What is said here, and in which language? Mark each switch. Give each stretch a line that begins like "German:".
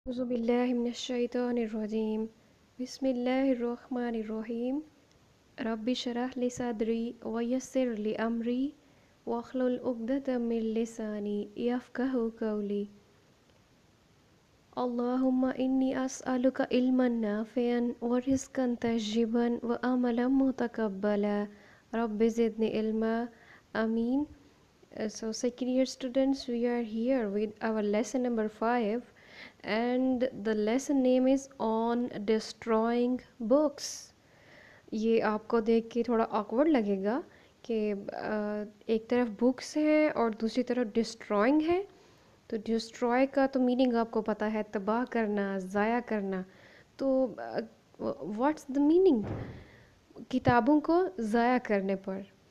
Arabic: أعوذ بالله من الشيطان الرجيم بسم الله الرحمن الرحيم رب اشرح لي صدري ويسر لي أمري واحلل عقدة من لساني يفقهوا قولي اللهم إني أسألك علما نافعا ورزقا طيبا وعملا متقبلا رب زدني علما آمين.
English: So second year students, we are here with our lesson number 5 and the lesson name is on destroying books.
Hindi: ये आपको देख के थोड़ा awkward लगेगा कि एक तरफ बुक्स हैं और दूसरी तरफ डिस्ट्रॉइंग है। तो डिस्ट्रॉय का तो मीनिंग आपको पता है, तबाह करना, ज़ाया करना। तो
English: what's the meaning
Hindi: किताबों को ज़ाया करने पर।